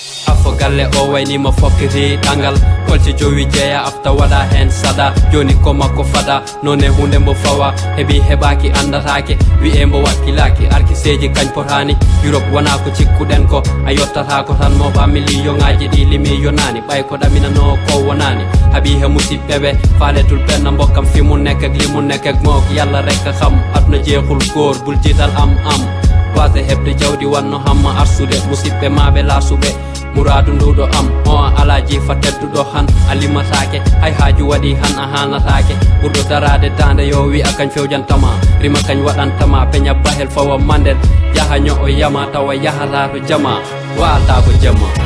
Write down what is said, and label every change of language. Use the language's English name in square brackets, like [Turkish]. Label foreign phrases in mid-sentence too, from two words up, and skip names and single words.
[Fula] Afo galle o wayni mo fokkiti ɗangal. Kolce jowi jeeya afta waɗa hen sada. Joni ko makko fada, none hunde mbo fawa. Heɓi heɓaki andatake, wi'e mbo wakkilaki. Arkiseji kañ potani, Europe wona ko cikkuɗen ko. A yottata ko tan mo ba million ŋaji ɗi limi yonani. Ɓay ko ɗaminano ko wonani. Haɓi he musidɓe ɓe, [Wolof] faale tul penna mbokkam fi mun nekkek li mun nekkek mo. Ko Yalla rek ka xam, aduna jeexul góor, bul jiital am am. [Fula] Waase heɓde jawdi wanno hamma arsude, musidɓe maɓe laasuɓe. Muradu nduɗo am, o a ala jifa tedduɗo han, a limatake, hay haaju waɗi han a hanatake. Ɓurɗo darade dande yo wi a kañ fewjantama, rima kañ waɗantama, peña bahel fawa mandel, jaha nyo o yama tawa yahata to jama, walta ko jama.